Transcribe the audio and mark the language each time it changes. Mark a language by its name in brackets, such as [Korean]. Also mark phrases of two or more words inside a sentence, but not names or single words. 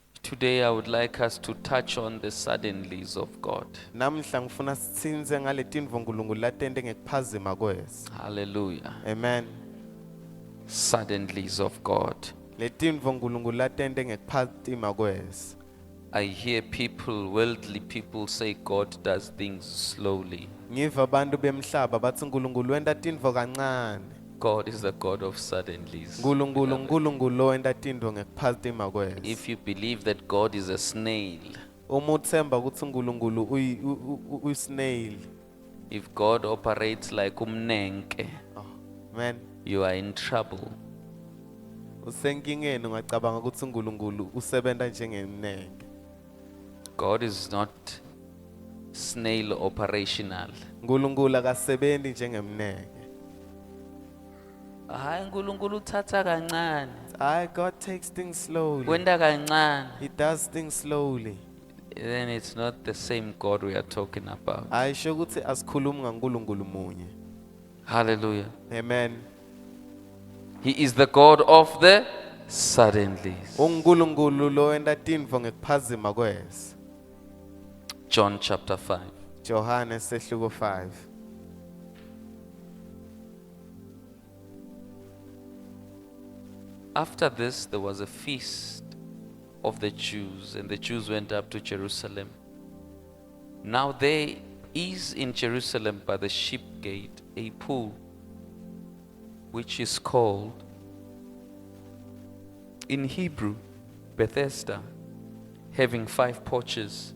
[English] Today I would like us to touch on the suddenlies of God. [Swati] Namhla ngifuna sithinze ngale tintfo uNkulunkulu latente ngekuphazima kwese. [English] Hallelujah. Amen. Suddenlies of God. [Swati] Le tintfo uNkulunkulu latente ngekuphazima kwese. [English] I hear people, worldly people say God does things slowly. [Swati] Ngiva abantu bemhlaba bathi uNkulunkulu wenta tintfo kancane. [English] God is the God of suddenlies. [Swati] uNkulunkulu wenta tintfo ngekuphazima kwese. [English] If you believe that God is a snail, [Zulu] Uma uthemba ukuthi uNkulunkulu uyi-snail. [English] if God operates like umnenke, Oh, man. you are in trouble. [Zulu] Usenkingeni ungacabanga ukuthi uNkulunkulu usebenza njengemnenge. [English] God is not snail operational. [Zulu] uNkulunkulu akasebenzi njengemnenge. Hayi uNkulunkulu uthatha kancane. [English] God takes things slowly. [Swati] Wenda kancane. [English] He does things slowly. Then it's not the same God we are talking about. [Zulu] Ayisho ukuthi asikhulumi ngaNkulunkulu munye. [English] Hallelujah. Amen. He is the God of the suddenlies. [Swati] uNkulunkulu lo wenta tintfo ngekuphazima kwese. [English] John chapter 5. [Swati] Johane sehluko 5. [English] After this, there was a feast of the Jews, and the Jews went up to Jerusalem. Now there is in Jerusalem by the sheep gate a pool, which is called in Hebrew Bethesda, having 5 porches.